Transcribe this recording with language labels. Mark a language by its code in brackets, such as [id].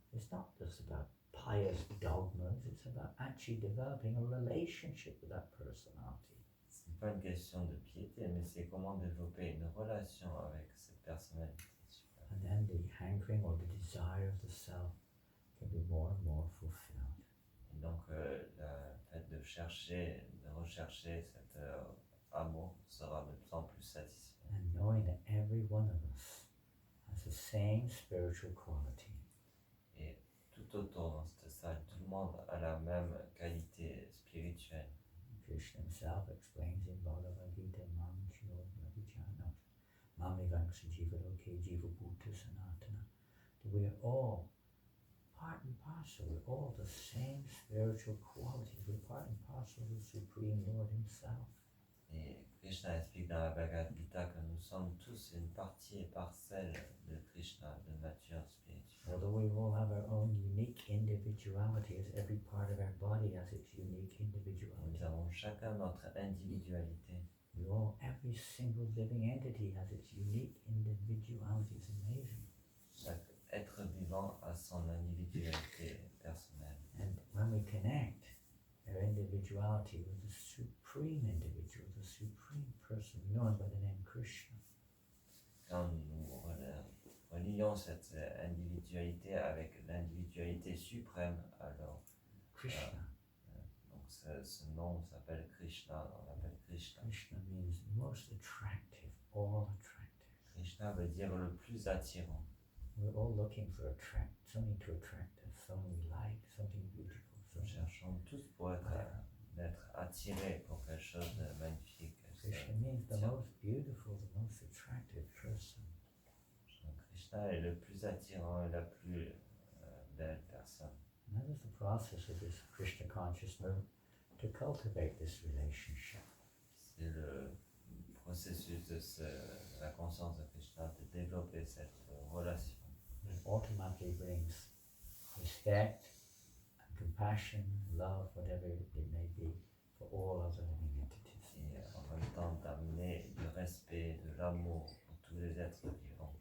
[en] It's not just about pious dogmas, it's about actually developing a relationship with that personality. [fr] Ce n'est pas une question de piété, mais c'est comment développer une relation avec cette personnalité suprême. [en] And then the hankering or the desire of the self can be more and more fulfilled. [fr] Et donc, le fait de rechercher cet amour sera de plus en plus satisfait. [en] And knowing that every one of us has the same spiritual quality. [fr] Et tout autour dans cette salle, tout le monde a la même qualité spirituelle. [en] Krishna himself explains in Bhagavad Gita, [sa] Mam Shino Nabhichana, Mam Evanksa Jiva Loke Jiva Bhuta Sanatana, [en] that we are all part and parcel, we're all the same spiritual qualities, we're part and parcel of the Supreme Lord Himself. [fr] Et Krishna explique dans la Bhagavad Gita que nous sommes tous une partie et parcelle de Krishna, de nature spirituelle. [en] Although we all have our own unique individuality, as every part of our body has its unique individuality. [fr] Nous avons chacun notre individualité. [en] Every single living entity has its unique individuality. It's amazing. [fr] Chaque être vivant a son individualité personnelle. [en] And when we connect our individuality with the supreme individual, the supreme person, known by the name Krishna, [fr] Quand nous relions cette individualité avec l'individualité suprême, alors [en] Krishna. [fr] donc ce nom s'appelle Krishna, on l'appelle Krishna. [en] Krishna means most attractive, all attractive. [fr] Krishna veut dire le plus attirant. [en] We're all looking for something to attract us, something we like, something beautiful. [fr] Nous cherchons tous pour être attirés pour quelque chose de magnifique. [en] Krishna means the most beautiful, the most attractive person. [fr] Krishna est le plus attirant et la plus belle personne. [en] And that is the process of this Krishna conscious movement, to cultivate this relationship. [fr] C'est le processus de la conscience de Krishna de développer cette relation. [en] It automatically brings respect and compassion, love, whatever it may be, for all other living entities. [fr] Et en même temps d'amener du respect, de l'amour pour tous les êtres vivants.